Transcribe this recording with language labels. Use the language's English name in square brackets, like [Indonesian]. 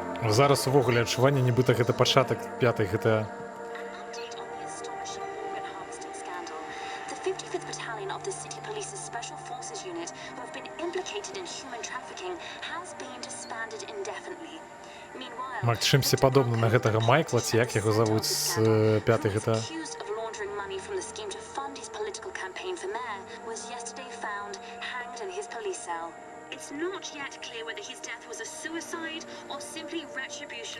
[Belarusian] Зараз увогуле адчуванне, нібыта гэта пачатак пятай GTA. [English] Update on the astonishing organ harvesting scandal. The 55th Battalion of the City Police's Special Forces Unit, who have been implicated in human trafficking, has been disbanded indefinitely. Meanwhile, [Belarusian] Мак, чымсьці падобны на гэтага Майкла, ці як яго завуць з пятай GTA. [English] accused of laundering money from the scheme to fund his political campaign for mayor, was yesterday found hanged in his police cell. It's not yet clear whether his death was a suicide or simply retribution.